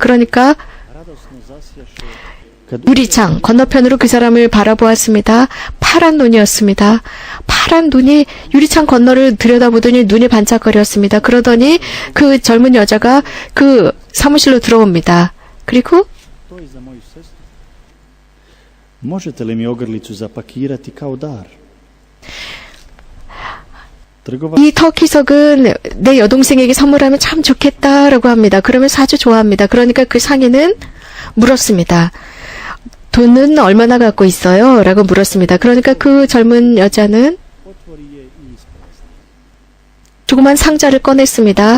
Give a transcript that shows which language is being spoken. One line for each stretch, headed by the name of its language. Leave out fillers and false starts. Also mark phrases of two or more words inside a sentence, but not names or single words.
Korean: 그러니까 유리창 건너편으로 그 사람을 바라보았습니다. 파란 눈이었습니다. 파란 눈이 유리창 건너를 들여다보더니 눈이 반짝거렸습니다. 그러더니 그 젊은 여자가 그 사무실로 들어옵니다. 그리고
Croatian: Možete li mi ogrlicu zapakirati kao dar?
Korean: 이 터키석은 내 여동생에게 선물하면 참 좋겠다라고 합니다. 그러면서 아주 좋아합니다. 그러니까 그 상인은 물었습니다. 돈은 얼마나 갖고 있어요? 라고 물었습니다. 그러니까 그 젊은 여자는 조그만 상자를 꺼냈습니다.